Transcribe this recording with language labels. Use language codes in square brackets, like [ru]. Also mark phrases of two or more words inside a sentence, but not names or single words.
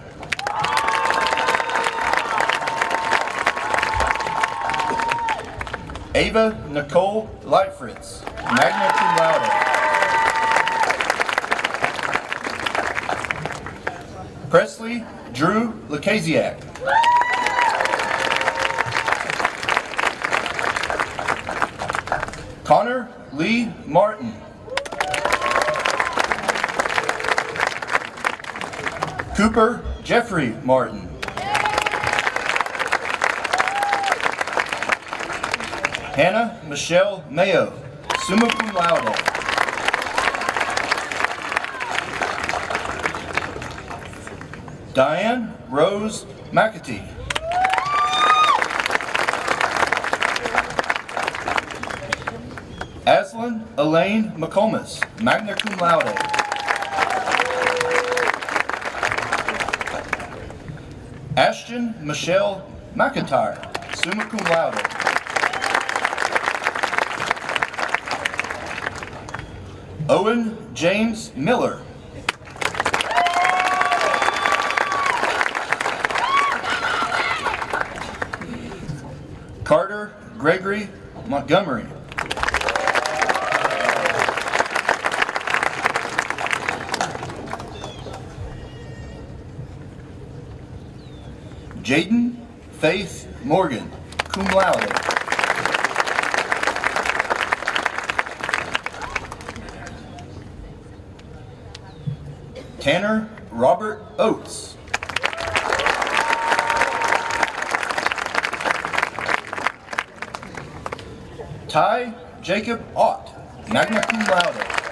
[en] Ava Nicole Lightfritz, [la] magna cum laude. [en] Presley Drew Lukasiak. Connor Lee Martin. Cooper Jeffrey Martin. Hannah Michelle Mayo, [la] summa cum laude. [en] Diane Rose McAtee. Aslan Elaine McComas, [la] magna cum laude. [en] Ashton Michelle McIntyre, [la] summa cum laude. [en] Owen James Miller. Carter Gregory Montgomery. Jaden Faith Morgan, [la] cum laude. [en] Tanner Robert Oates. Ty Jacob Ott, [la] magna cum laude.